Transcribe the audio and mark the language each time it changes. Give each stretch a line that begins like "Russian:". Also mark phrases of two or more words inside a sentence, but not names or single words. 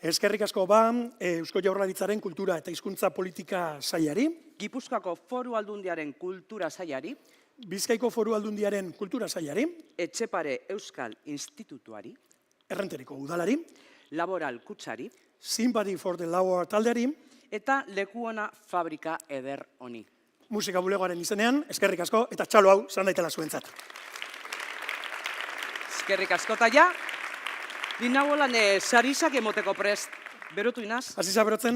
Basque: Eskerrik asko ba, Eusko Jaurlaritzaren kultura eta hizkuntza politika sailari. Gipuzkoako Foru Aldundiaren kultura sailari. Bizkaiko Foru Aldundiaren kultura sailari. Etxepare Euskal Institutuari. Errenteriko udalari. Laboral kutsari. Sympathy for the Labor taldeari. Eta Lekuona fabrika eder honi. Musika bulegoaren izenean, eskerrik asko, eta txalo hau, zan daitela zuentzat. Eskerrik asko, eta ja, nina bolan sarizak emoteko prest. Berotu inaz? Aziza berotzen?